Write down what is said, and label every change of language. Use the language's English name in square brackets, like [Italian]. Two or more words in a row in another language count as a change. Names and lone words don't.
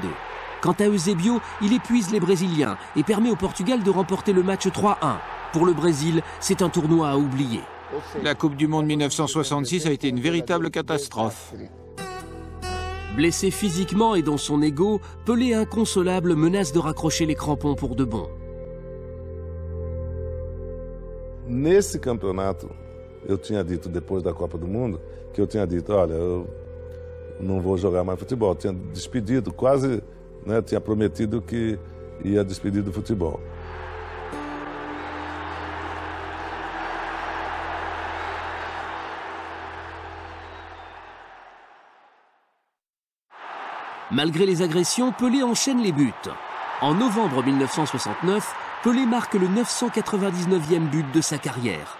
[French] Quant à Eusébio, il épuise les Brésiliens et permet au Portugal de remporter le match 3-1. Pour le Brésil, c'est un tournoi à oublier. La Coupe du Monde 1966 a été une véritable catastrophe. Blessé physiquement et dans son ego, Pelé inconsolable menace de raccrocher les crampons pour de bon. [Portuguese] Nesse campeonato, eu tinha dito depois da Copa do Mundo, que eu tinha dito, olha, eu não vou jogar mais futebol. Eu tinha despedido, quase, né, tinha prometido que ia despedir do futebol. [French] Malgré les agressions, Pelé enchaîne les buts. En novembre 1969, Pelé marque le 999e but de sa carrière.